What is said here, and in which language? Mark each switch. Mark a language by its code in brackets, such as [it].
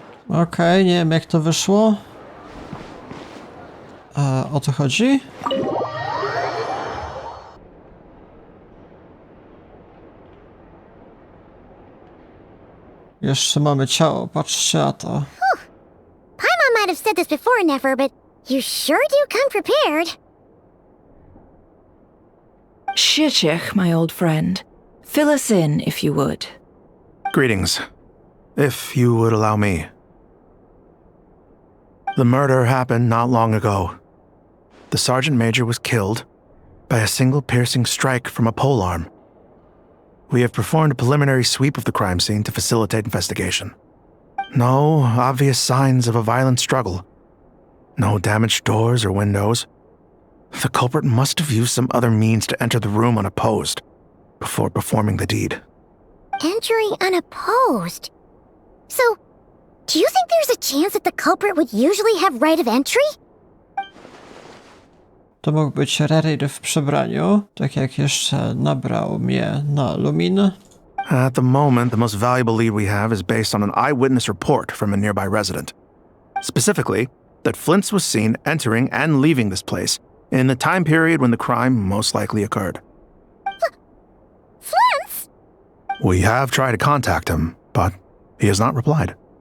[pl] Okej, nie wiem jak to wyszło. O to chodzi? Jeszcze mamy ciało, patrzcie na to. [en] Paimon might have said this before, Nefer, but you sure do come prepared. Shishich, my old friend. Fill us in, if you would. Greetings. If you would allow me. The murder happened not long ago. The Sergeant Major was killed by a single piercing strike from a polearm. We have performed a preliminary sweep of the crime scene to facilitate investigation. No obvious signs of a violent struggle. No damaged doors or windows. The culprit must have used some other means to enter the room unopposed before performing the deed. Entering unopposed? So, do you think there's a chance that the culprit would usually have right of entry? [pl] To mógł być Rerir w przebraniu, tak jak jeszcze nabrał mnie na Lumin. [en] At the moment, the most valuable lead we have is based on an eyewitness report from a nearby resident. Specifically, that Flint's was seen entering and leaving this place in the time period when the crime most likely occurred. Flint's? We have tried to contact him, but he has not replied.